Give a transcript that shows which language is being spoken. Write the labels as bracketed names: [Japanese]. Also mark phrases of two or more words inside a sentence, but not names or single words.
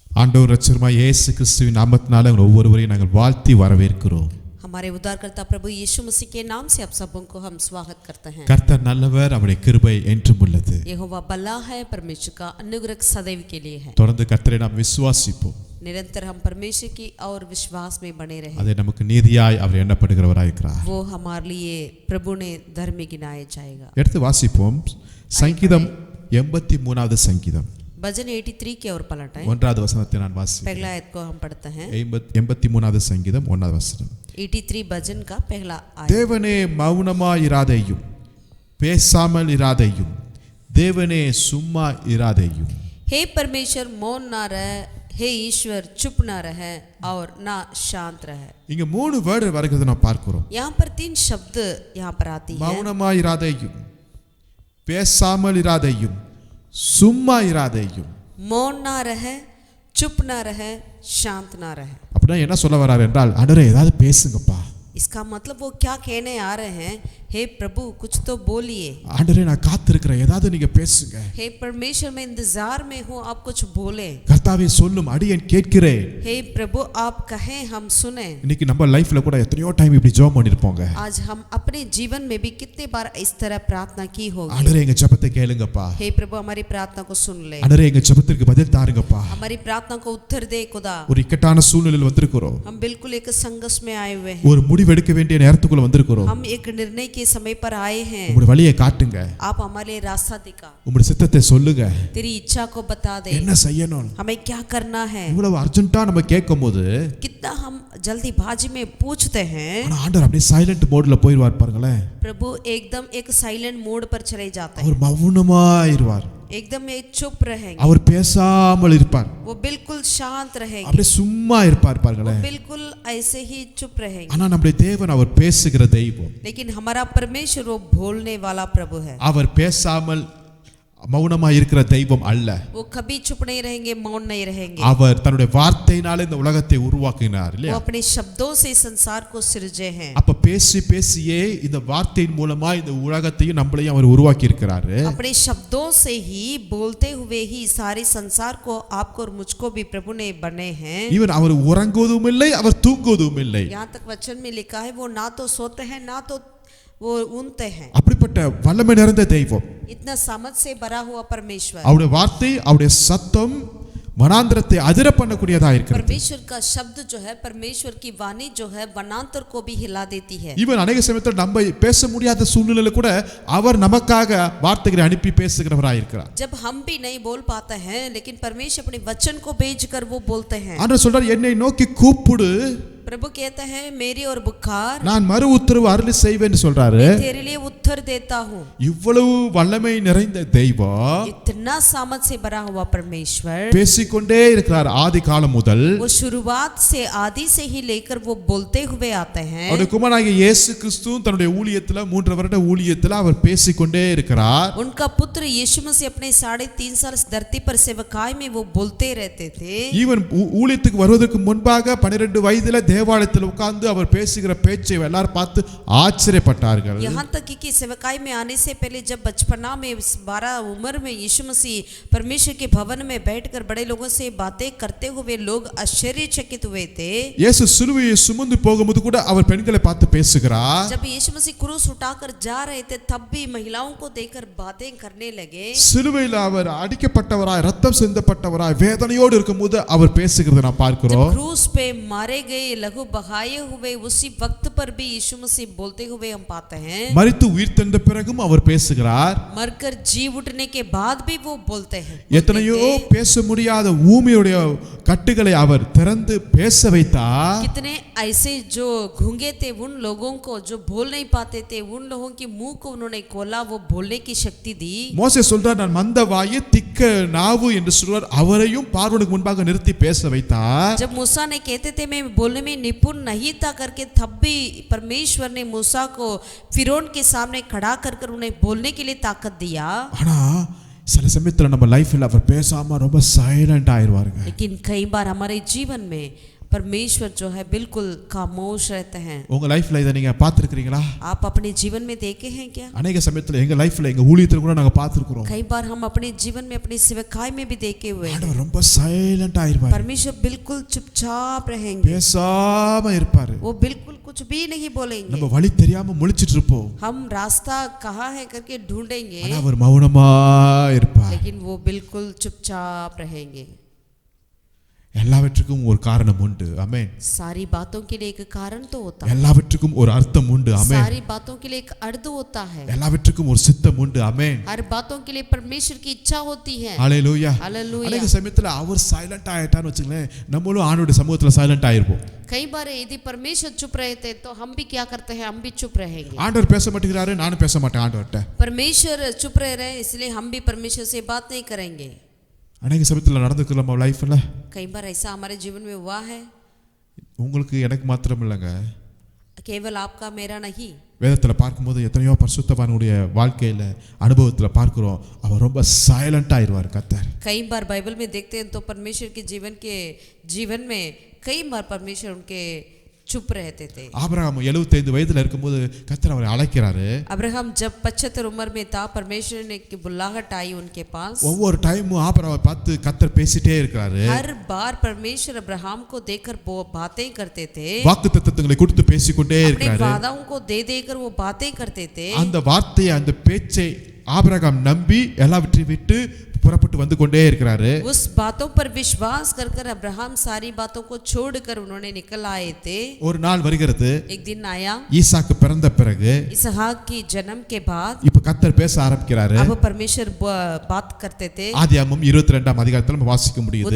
[Tamil] ஆண்டவர் இரட்சகருமாய் இயேசு கிறிஸ்துவின் நாமத்தினால ஒவ்வொருவரையும் நாங்கள் வாழ்த்தி வரவேற்கிறோம். [Hindi] हमारे उद्धारकर्ता प्रभु यीशु मसीह के नाम से आप सबों को हम स्वागत करते हैं. [Tamil] கர்த்தர் நல்லவர், அவருடைய கிருபை என்றும் உள்ளது. [Hindi] यहोवा भला है, परमेश्वर का अनुग्रह सदैव के लिए है. [Tamil] தொடர்ந்து கர்த்தரை நாம் விசுவாசிப்போம். [Hindi] निरंतर हम परमेश्वर की और विश्वास में बने रहे. [Tamil] அதே நமக்கு நீதியாய் அவர் எண்ணப்படுகிறவராய் இருக்கிறார். [Hindi] वो हमारे लिए प्रभु ने धर्मी गिनाया जाएगा. [Tamil] எடுத்து வாசிப்போம். சங்கீதம் 83வது சங்கீதம் [Hindi] भजन 83 की ओर पलटें. [Tamil] 1வது வசனத்தை நான் வாசிக்கிறேன். [Hindi] पहला आयत को हम पढ़ते हैं. [Tamil] 83வது சங்கீதம் 1வது வசனம். [Hindi] 83 भजन का पहला आयत. [Tamil] தேவனே மௌனமாயிராதேயும் பேசாமல் இராதேயும், தேவனே சும்மா இராதேயும். [Hindi] हे परमेश्वर मौन ना रह, हे ईश्वर चुप ना रहे और ना शांत रहे. [Tamil] இங்க 3 வேர்டு வருகிறது நாம் பார்க்கிறோம். [Hindi] यहाँ पर 3 शब्द यहाँ पर आती है. [Tamil] மௌனமாயிராதேயும், பேசாமல் இராதேயும், சும்மா இராதேயும். [Hindi] मौन ना रहे, चुप ना रहे, शांत ना रहे. [Tamil] அப்படின்னா என்ன சொல்ல வரார் என்றால், ஆண்டவரே ஏதாவது பேசுங்கப்பா. [Hindi] इसका मतलब वो क्या कहने आ रहे हैं? हे प्रभु कुछ तो बोलिए. [Tamil] ஆண்டவரே நான் காத்திருக்கிறேன், ஏதாவது நீங்க பேசுங்க. [Hindi] हे परमेश्वर मैं इंतजार में हूँ, आप कुछ बोले. [Tamil] கர்த்தாவே சொல்லும், அடியேன் கேட்கிறேன். [Hindi] हे प्रभु आप कहें हम सुने. [Tamil] இன்னைக்கு நம்ம லைஃப்ல கூட எத்தனையோ டைம் இப்படி ஜெபம் பண்ணிருப்போங்க. [Hindi] आज हम अपने जीवन में भी कितने बार इस तरह प्रार्थना की होगी. [Tamil] ஆண்டவரே எங்க ஜெபத்தை கேளுங்கப்பா. [Hindi] हे प्रभु हमारी प्रार्थना को सुन ले. [Tamil] ஆண்டவரே எங்க ஜெபத்திற்கு பதில் தாருங்கப்பா. [Hindi] हमारी प्रार्थना को उत्तर दे खुदा. [Tamil] ஒரு இக்கட்டான சூழ்நிலையில் வந்திருக்கிறோம். [Hindi] हम बिल्कुल एक संघर्ष में आए हुए हैं. [Tamil] ஒரு முடிவு எடுக்க வேண்டிய நேரத்துக்குள்ள வந்திருக்கிறோம். [Hindi] हम एक निर्णय के समय पर आए हैं. [Tamil] உங்களுடைய வழியை காட்டுங்க. [Hindi] आप हमारे लिए रास्ता दिखा. [Tamil] உங்களுடைய சித்தத்தை சொல்லுங்க. [Hindi] तेरी इच्छा को बता दे. [Tamil] என்ன செய்யணும்? [Hindi] हमें क्या करना है? [Tamil] இவ்வளவு அர்ஜென்ட்டா நம்ம கேட்கும்போது [Hindi] कितना हम जल्दीबाजी में पूछते हैं. [Tamil] ஆனா ஆண்டவர் அப்படியே [English] silent mode [Tamil] போயிடுவார் பாருங்களேன். [Hindi] प्रभु एकदम एक [English] silent mode [Hindi] पर चले जाते हैं. [Tamil] அவர் மௌனமா இருப்பார். [Hindi] एकदम एक चुप रहेंगे. [Tamil] அவர் பேசாமல் இருப்பார். [Hindi] वो बिल्कुल शांत रहेंगे. [Tamil] அப்படியே சும்மா இருப்பார் பாருங்களேன். [Hindi] बिल्कुल ऐसे ही चुप रहेंगे. [Tamil] ஆனா நம்முடைய தேவன் அவர் பேசுகிற தெய்வம். [Hindi] लेकिन हमारा परमेश्वर वो बोलने वाला प्रभु है. [Tamil] அவர் பேசாமல் மௌனமா இருக்கிற தெய்வம் அல்ல. [Hindi] वो कभी चुप नहीं रहेंगे, मौन नहीं रहेंगे. [Tamil] அவர் தன்னுடைய வார்த்தையினால இந்த உலகத்தை உருவாக்கினார் இல்லையா? [Hindi] वो अपने शब्दों से संसार को सृजे हैं. [Tamil] அப்ப பேசியே இந்த வார்த்தையின் மூலமா இந்த உலகத்தையும் நம்மளையும் அவர் உருவாக்கி இருக்கிறாரு. [Hindi] अपने शब्दों से ही बोलते हुए ही सारे संसार को आपको और मुझको भी प्रभु ने बने हैं. [Tamil] இவன் அவர் உறங்குவதும் இல்லை, அவர் தூங்குவதும் இல்லை. [Hindi] यहाँ तक वचन में लिखा है वो ना तो सोते हैं ना तो वो ऊँघते हैं. [Tamil] அப்படிப்பட்ட வல்லமை நிறைந்த தெய்வம். [Hindi] इतना सामर्थ से भरा हुआ परमेश्वर. [Tamil] அவருடைய வார்த்தை, அவருடைய சத்தம் वनांतरத்தை அதிர பண்ணக்கூடியதா இருக்கிறது. [Hindi] परमेश्वर का शब्द जो है, परमेश्वर की वाणी जो है वनांतर को भी हिला देती है. [Tamil] ஈவன் अनेक சமயத்தில் நம்ம பேச முடியாத சூழ்நிலையில கூட அவர் நமக்காக வார்த்தைகளை அனுப்பி பேசுகிறவராய் இருக்கிறார். [Hindi] जब हम भी नहीं बोल पाते हैं लेकिन परमेश्वर अपने वचन को भेजकर वो बोलते हैं. [Tamil] ஆண்டவர் சொல்றார், என்னை நோக்கி கூப்பிடு, [Hindi] प्रभु कहता है मेरी और बुखार [Tamil] நான் மறு உத்தரவு அருளி செய்வேன்னு சொல்றாரு. [Hindi] तेरे लिए उत्तर देता हूँ. [Tamil] இவ்வளவு வல்லமை நிறைந்த தெய்வம், [Hindi] इतना सामर्थ से भरा हुआ परमेश्वर [Tamil] பேசிக்கொண்டே இருக்கிறார் ஆதி காலம் முதல். [Hindi] वो शुरुआत से आदि से ही लेकर वो बोलते हुए आते हैं. [Tamil] அவருடைய குமாரனாகிய இயேசு கிறிஸ்து தன்னுடைய ஊழியத்துல 3 வருட ஊழியத்துல அவர் பேசிக்கொண்டே இருக்கிறார். [Hindi] उनका पुत्र यीशु मसीह अपने 3.5 साल धरती पर सेवकाई में वो बोलते रहते थे. [Tamil] ஈவன் ஊழியத்துக்கு வருவதற்கு முன்பாக 12 வயதுல தேவாலயத்தில் உட்கார்ந்து அவர் பேசுகிற பேச்சை எல்லாரும் பார்த்து ஆச்சரியப்பட்டார்கள். [Hindi] यहाँ तक कि सेवकाई में आने से पहले जब बचपना में 12 उम्र में यीशु मसीह परमेश्वर के भवन में बैठकर बड़े लोगों से बातें करते हुए लोग आश्चर्यचकित हुए थे. [Tamil] இயேசு சிலுவையை சுமந்து போகும்போது கூட அவர் பெண்களை பார்த்து பேசுகிறார். [Hindi] जब यीशु मसीह क्रूस उठाकर जा रहे थे तब भी महिलाओं को देखकर बातें करने लगे. [Tamil] சிலுவையில் அவர் அடிக்கப்பட்டவராய் ரத்தம் சிந்தப்பட்டவராய் வேதனையோடு இருக்கும்போது அவர் பேசுகிறதை நாம் பார்க்கிறோம். [Hindi] जब क्रूस पे मारे गए, लहू बहाए हुए उसी वक्त पर भी यीशु मसीह बोलते हुए हम पाते हैं. [Tamil] மரித்து உயிர்த்தெழுந்த பிறகும் அவர் பேசுகிறார். [Hindi] मरकर जी उठने के बाद भी वो बोलते हैं. [Tamil] எத்தனையோ பேச முடியாத ஊமையுடைய கட்டுகளை அவர் திறந்து பேச வைத்தார். [Hindi] कितने ऐसे जो गूंगे थे उन लोगों को, जो बोल नहीं पाते थे, उन लोगों की मुंह को उन्होंने खोला, वो बोलने की शक्ति दी. [Tamil] மோசே சொல்றார், நான் மந்த வாயு திக்க நாவு என்று சொல்றார். அவரையும் பார்வோனுக்கு முன்பாக நிறுத்தி பேச வைத்தார். [Hindi] जब मूसा ने कहते थे मैं बोलने में निपुण नहीं था करके, तब भी परमेश्वर ने मूसा को फिरौन के सामने खड़ा कर उन्हें बोलने के लिए ताकत दिया. [Tamil] ஆனா சில சமயத்துல நம்ம லைஃப்ல அவர் பேசாம ரொம்ப சைலண்ட் ஆயிருவாருங்க. [Hindi] लेकिन कई बार हमारे जीवन में परमेश्वर जो है बिल्कुल खामोश रहते हैं। [Tamil] உங்க லைஃப்ல இதை நீங்க பார்த்திருக்கீங்களா? [Hindi] आप अपने जीवन में देखे हैं क्या? [Tamil] अनेक சமயத்துல எங்க லைஃப்ல எங்க ஊழியத்துல கூட நாங்க பார்த்திருக்கிறோம். [Hindi] कई बार हम अपने जीवन में अपनी सेवकाई में भी देखे हुए हैं। [Tamil] ஆண்டவர் ரொம்ப சைலண்டா இருப்பார். [Hindi] परमेश्वर बिल्कुल चुपचाप रहेंगे, [Tamil] பேசாம இருப்பாரு. [Hindi] वो बिल्कुल कुछ भी नहीं बोलेंगे। [Tamil] நம்ம வழி தெரியாம முழிச்சிட்டு இருப்போம். [Hindi] हम रास्ता कहाँ है करके ढूंढेंगे, [Tamil] ஆனா அவர் மௌனமா இருப்பார். [Hindi] लेकिन वो बिल्कुल चुपचाप रहेंगे। [Tamil] எல்லாவற்றுக்கும் ஒரு காரணம் உண்டு. ஆமென். [Hindi] सारी बातों के लिए एक कारण तो होता है, [Tamil] எல்லாவற்றுக்கும் ஒரு அர்த்தம் உண்டு. ஆமென். [Hindi] सारी बातों के लिए एक अर्थ होता है, [Tamil] எல்லாவற்றுக்கும் ஒரு சித்தம் உண்டு. ஆமென். [Hindi] हर बातों के लिए परमेश्वर की इच्छा होती है। [Tamil] ஹalleluya. [Hindi] हालेलुया। [Tamil] அநேக சமயத்துல அவர் சைலண்ட் ஆயிட்டான்னு வச்சுங்களேன், நம்மளும் ஆண்டவருடைய சமூகத்துல சைலண்ட் ஆயிருப்போம். [Hindi] कई बार यदि परमेश्वर चुप रहते तो हम भी क्या करते हैं, हम भी चुप रहेंगे। [Tamil] ஆண்டவர் பேச மாட்டேங்கிறாரு, நானும் பேச மாட்டேன் ஆண்டவர்ட்ட. [Hindi] परमेश्वर चुप रह रहे हैं, इसलिए हम भी परमेश्वर से बात नहीं करेंगे। [Tamil] அநேக சமயத்துல நடந்துருக்கு நம்ம லைஃப்ல. [Hindi] कई बार ऐसा हमारे जीवन में हुआ है, [Tamil] உங்களுக்கு எனக்கு மாத்திரம் இல்லைங்க, [Hindi] केवल आपका मेरा नहीं। [Tamil] வேதத்துல பார்க்கும்போது எத்தனையோ பரிசுத்தவானுடைய வாழ்க்கையில அனுபவத்துல பார்க்கிறோம், அவர் ரொம்ப சைலண்ட் ஆயிருவார் கர்த்தர். [Hindi] कई बार बाइबल में देखते हैं तो परमेश्वर के जीवन में कई बार परमेश्वर उनके चुप रहते थे। [Tamil] ஆபிரகாம் 75 வயதுல இருக்கும்போது கர்த்தர் அவரை அழைக்கிறாரு. [Hindi] अब्राहम जब 75 उम्र में था, परमेश्वर ने की बुलाहट आई उनके पास। [Tamil] ஒவ்வொரு டைமும் ஆபிரகாமை பார்த்து கர்த்தர் பேசிட்டே இருக்காரு. [Hindi] हर बार परमेश्वर अब्राहम को देखकर वो बातें करते थे, [Tamil] வாக்குத்தத்தங்களை கொடுத்து பேசிக்கொண்டே [Hindi] अपने [Tamil] இருக்காரு. [Hindi] वादाओं को दे देकर वो बातें करते थे। [Tamil] அந்த வார்த்தையை அந்த பேச்சை ஆபிரகாம் நம்பி எல்லாவற்றையும் விட்டு புறப்பட்டு வந்து கொண்டே இருக்கிறாரு. [Hindi] उस बातों पर विश्वास कर अब्राहम सारी बातों को छोड़कर उन्होंने निकल आए थे। [Tamil] ஒரு நாள் வருகிறது, [Hindi] एक दिन आया, [Tamil] ஈசாக்கு பிறந்த பிறகு [Hindi] इसहाक की जन्म के बाद [Tamil] இப்ப கர்த்தர் பேச ஆரம்பிக்கிறாரு. [Hindi] अब परमेश्वर बात करते थे। [Tamil] ஆதியாகமம் 22ஆம் அதிகாரத்துல நம்ம வாசிக்க முடியுது.